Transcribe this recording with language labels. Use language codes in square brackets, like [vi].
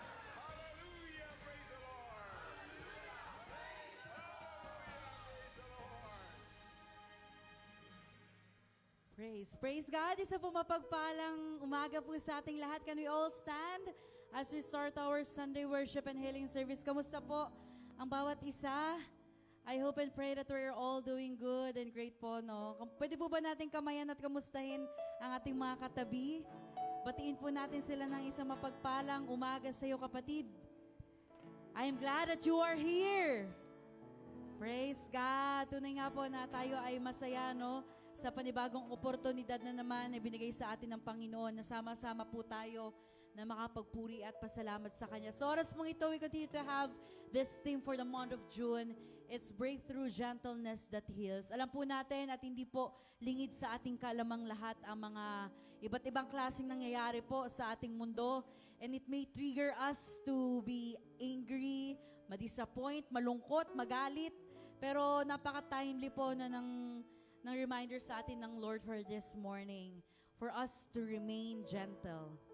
[en] Hallelujah, praise the Lord. Praise God. [tl] Isa po mapagpalang umaga po sa ating lahat. [en] Can we all stand as we start our Sunday worship and healing service? [tl] Kamusta po ang bawat isa? [en] I hope and pray that we're all doing good and great po, no? [tl] Pwede po ba natin kamayan at kamustahin ang ating mga katabi? Batiin po natin sila ng isang mapagpalang umaga sa iyo, kapatid. [en] I am glad that you are here. Praise God. [tl] Tunay nga po na tayo ay masaya, no? Sa panibagong oportunidad na naman na binigay sa atin ng Panginoon na sama-sama po tayo na makapagpuri at pasalamat sa Kanya. Sa oras mong ito, [en] we continue to have this theme for the month of June. It's breakthrough gentleness that heals. [tl] Alam po natin at hindi po lingid sa ating kalamang lahat ang mga iba't ibang klaseng nangyayari po sa ating mundo. [en] And it may trigger us to be angry, [tl] madisappoint, malungkot, magalit. Pero napaka-timely po na ng [en] reminder sa atin ng Lord for this morning, for us to remain gentle.